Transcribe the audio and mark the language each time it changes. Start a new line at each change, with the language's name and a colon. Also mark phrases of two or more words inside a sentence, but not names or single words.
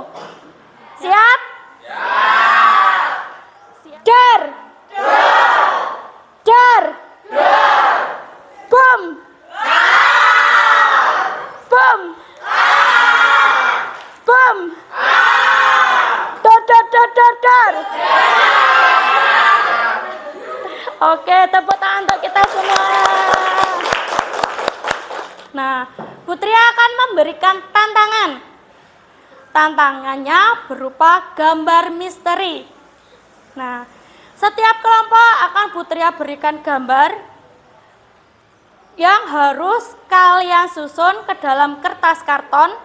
Indonesian: Siap? Siap. Dar. Dar. Bom. Bom. Bom. Dar. Oke, tepuk tangan untuk kita semua. Nah, Putri akan memberikan tantangan. Tantangannya berupa gambar misteri. Nah, setiap kelompok akan Putri berikan gambar yang harus kalian susun ke dalam kertas karton.